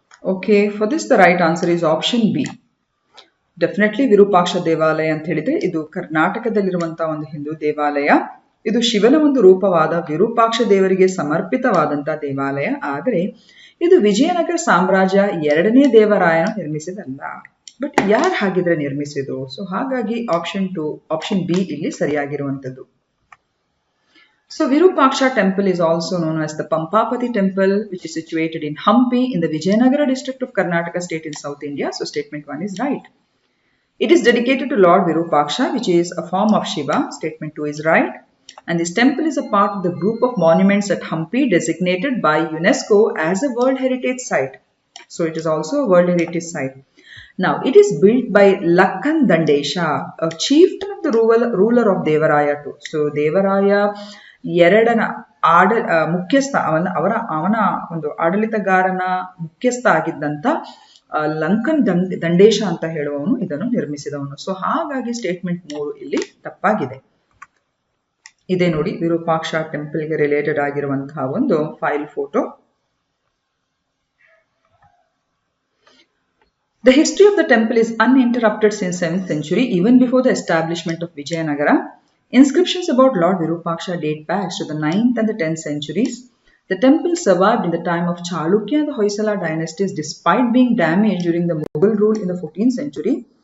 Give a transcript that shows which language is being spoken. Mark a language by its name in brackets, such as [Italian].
[English] Okay, for this the right answer is option B. [Kannada] Definitely Virupaksha ದೇವಾಲಯ ಅಂತ ಹೇಳಿದ್ರೆ ಇದು ಕರ್ನಾಟಕದಲ್ಲಿರುವಂತಹ ಒಂದು ಹಿಂದೂ ದೇವಾಲಯ. ಇದು ಶಿವನ ಒಂದು ರೂಪವಾದ ವಿರೂಪಾಕ್ಷ ದೇವರಿಗೆ ಸಮರ್ಪಿತವಾದಂತಹ ದೇವಾಲಯ. ಆದರೆ ಇದು ವಿಜಯನಗರ ಸಾಮ್ರಾಜ್ಯ 2ನೇ ದೇವರಾಯನ ನಿರ್ಮಿಸಿದಲ್ಲ. ಬಟ್ ಯಾರು ಹಾಗಿದ್ರೆ ನಿರ್ಮಿಸಿದ್ರು? ಸೊ ಹಾಗಾಗಿ ಆಪ್ಷನ್ ಬಿ ಇಲ್ಲಿ ಸರಿಯಾಗಿರುವಂತದ್ದು. [English] So Virupaksha temple is also known as the Pampapati temple, which is situated in Hampi in the Vijayanagara district of Karnataka state in South India. So statement 1 is right. It is dedicated to Lord Virupaksha, which is a form of Shiva. Statement 2 is right. And this temple is a part of the group of monuments at Hampi designated by UNESCO as a World Heritage Site. So it is also a World Heritage Site. Now, it is built by Lakhan Dandesha, a chieftain of the ruler of Devaraya too. [Kannada] So Devaraya ಎರಡನ ಮುಖ್ಯಸ್ಥ ಅವನ ಒಂದು ಆಡಳಿತಗಾರನ ಮುಖ್ಯಸ್ಥ ಆಗಿದ್ದಂತ ಲಂಕನ್ ದಂಡೇಶ ಅಂತ ಹೇಳುವವನು ಇದನ್ನು ನಿರ್ಮಿಸಿದವನು. So ಹಾಗಾಗಿ statement 3 ಇಲ್ಲಿ ತಪ್ಪಾಗಿದೆ. ಇದೇ ನೋಡಿ ವಿರೂಪಾಕ್ಷ ಟೆಂಪಲ್ಗೆ ರಿಲೇಟೆಡ್ ಆಗಿರುವಂತಹ ಒಂದು file photo. [English] The history of the temple is uninterrupted since 7th century, even before the establishment of Vijayanagara. Inscriptions about Lord Virupaksha date back to the 9th and the 10th centuries. The temple survived in the time of Chalukya and the Hoysala dynasties despite being damaged during the Mughal rule in the 14th century.